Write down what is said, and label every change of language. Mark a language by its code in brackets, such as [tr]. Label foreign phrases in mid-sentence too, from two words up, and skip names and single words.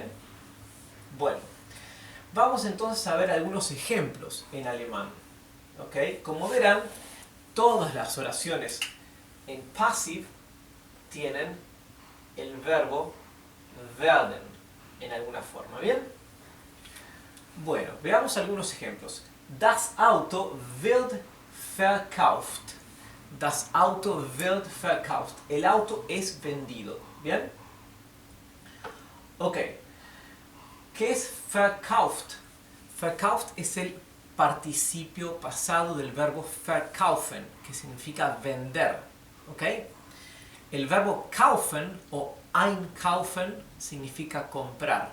[es] Bueno, vamos entonces a ver algunos ejemplos en alemán, ¿ok? Como verán, todas las oraciones en passive tienen el verbo werden en alguna forma, ¿bien? Bueno, veamos algunos ejemplos. [de] Das Auto wird verkauft. Das Auto wird verkauft. [es] El auto es vendido. ¿Bien? Ok. ¿Qué es verkauft? Verkauft es el participio pasado del verbo verkaufen, que significa vender. ¿Ok? El verbo kaufen o einkaufen significa comprar.